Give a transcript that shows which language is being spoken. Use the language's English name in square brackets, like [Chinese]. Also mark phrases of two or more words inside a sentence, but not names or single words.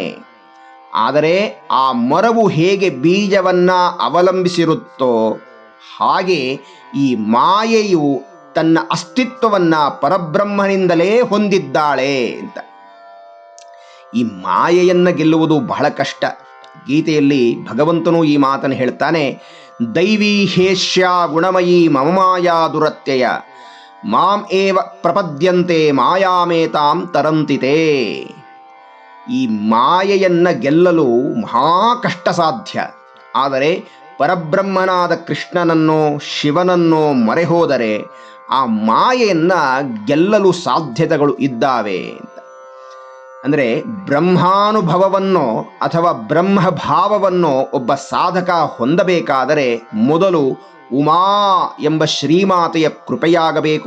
[Kannada] ಆದರೆ ಆ ಮರವು ಹೇಗೆ ಬೀಜವನ್ನ ಅವಲಂಬಿಸಿರುತ್ತೋ ಹಾಗೆ ಈ ಮಾಯೆಯು ತನ್ನ ಅಸ್ತಿತ್ವವನ್ನ ಪರಬ್ರಹ್ಮನಿಂದಲೇ ಹೊಂದಿದ್ದಾಳೆ ಅಂತ. ಈ ಮಾಯೆಯನ್ನ ಗೆಲ್ಲುವುದು ಬಹಳ ಕಷ್ಟ. ಗೀತೆಯಲ್ಲಿ ಭಗವಂತನು ಈ ಮಾತನ್ನು ಹೇಳ್ತಾನೆ, [Sanskrit] ದೈವೀ ಹೇಷ್ಯ ಗುಣಮಯೀ ಮಮ ಮಾಯಾ ದುರತ್ಯಯ ಮಾಂ ಏವ ಪ್ರಪದ್ಯಂತೆ ಮಾಯಾಮೇತಾಂ ತರಂತಿತೆ. [Kannada] ಈ ಮಾಯೆಯನ್ನ ಗೆಲ್ಲಲು ಮಹಾ ಕಷ್ಟ ಸಾಧ್ಯ. ಆದರೆ ಪರಬ್ರಹ್ಮನಾದ ಕೃಷ್ಣನನ್ನೋ ಶಿವನನ್ನೋ ಮರೆಹೋದರೆ ಆ ಮಾಯೆಯನ್ನ ಗೆಲ್ಲಲು ಸಾಧ್ಯತೆಗಳು ಇದ್ದಾವೆ ಅಂತ. ಅಂದರೆ ಬ್ರಹ್ಮಾನುಭವವನ್ನೋ ಅಥವಾ ಬ್ರಹ್ಮಭಾವವನ್ನೋ ಒಬ್ಬ ಸಾಧಕ ಹೊಂದಬೇಕಾದರೆ ಮೊದಲು ಉಮಾ ಎಂಬ ಶ್ರೀಮಾತೆಯ ಕೃಪೆಯಾಗಬೇಕು.